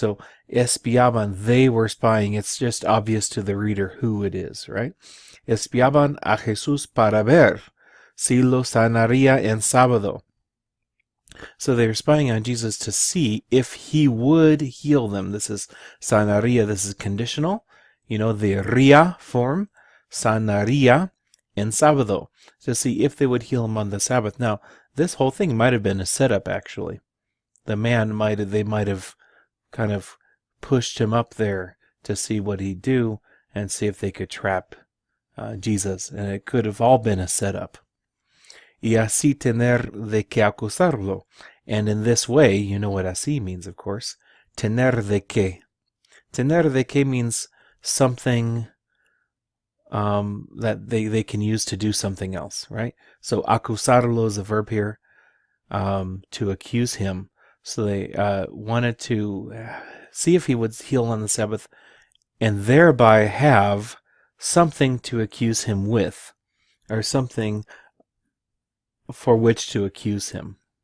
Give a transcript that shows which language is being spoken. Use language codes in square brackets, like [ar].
[en] So espiaban, they were spying. It's just obvious to the reader who it is, right? [es] Espiaban a Jesús para ver si lo sanaría en sábado. [en] So they were spying on Jesus to see if he would heal them. This is sanaría. This is conditional. You know, the ría form, [es] sanaría en sábado, [en] to see if they would heal him on the Sabbath. Now, this whole thing might have been a setup, actually. They might have kind of pushed him up there to see what he'd do and see if they could trap Jesus. And it could have all been a setup. [es] Y así tener de qué acusarlo. [en] And in this way, you know what así means, of course. [es] Tener de qué. Tener de qué [en] means something that they can use to do something else, right? So acusarlo is a verb here, to accuse him. So they wanted to see if he would heal on the Sabbath and thereby have something to accuse him with, or something for which to accuse him.